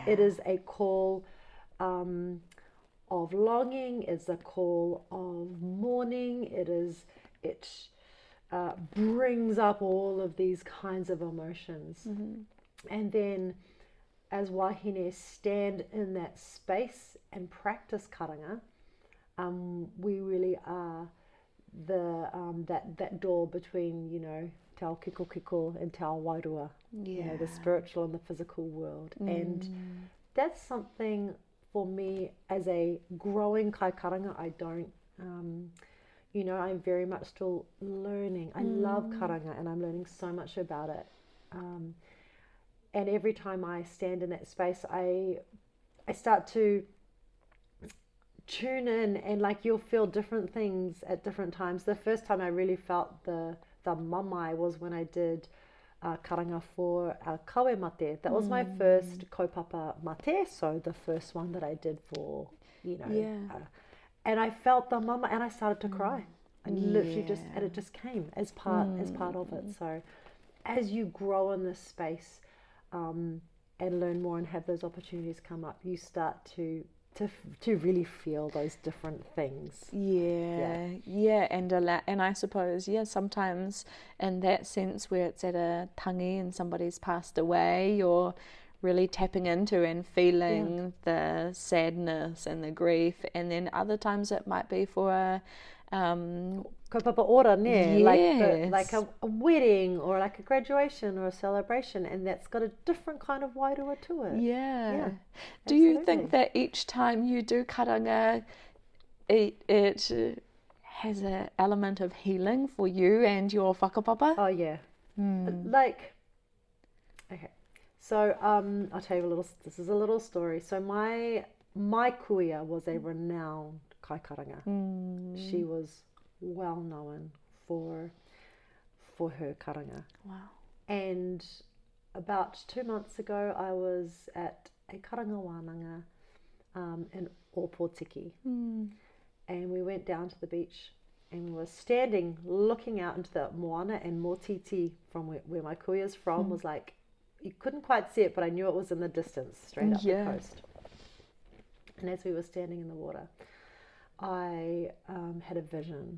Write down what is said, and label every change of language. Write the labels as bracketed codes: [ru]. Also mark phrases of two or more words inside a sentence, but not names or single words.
[en] It is a call of longing, it's a call of mourning, it brings up all of these kinds of emotions. And then as wahine stand in that space and practice karanga, we really are that door between, [mi] te ao kiko and te ao wairua, [en] the spiritual and the physical world. And that's something for me as a growing [mi] kai karanga. [en] I don't I'm very much still learning. I love karanga, and I'm learning so much about it. And every time I stand in that space, I start to tune in, and like you'll feel different things at different times. The first time I really felt the mamai was when I did karanga for [mi] kawe mate. [en] That was my first [mi] kaupapa mate, [en] so the first one that I did for, and I felt the mama, and I started to cry. And literally it just came as part of it. So as you grow in this space and learn more and have those opportunities come up, you start to really feel those different things. And I suppose sometimes in that sense where it's at a tangi and somebody's passed away, you're really tapping into and feeling the sadness and the grief, and then other times it might be for a [mi] kaupapa ora, ne? [en] yes. Like a wedding or like a graduation or a celebration, and that's got a different kind of waiata to it. Yeah. Do you think that each time you do karanga, it has an element of healing for you and your whakapapa? Oh yeah. Like, okay. So I'll tell you this is a little story. So my kuia was a renowned kaikaranga. She was well known for her karanga. Wow. And about 2 months ago, I was at a [mi] karanga wānanga [en] in Opotiki. And we went down to the beach and we were standing looking out into the moana, and Motiti, from where my kuia is from, was like, you couldn't quite see it, but I knew it was in the distance, straight up the coast. And as we were standing in the water, I had a vision.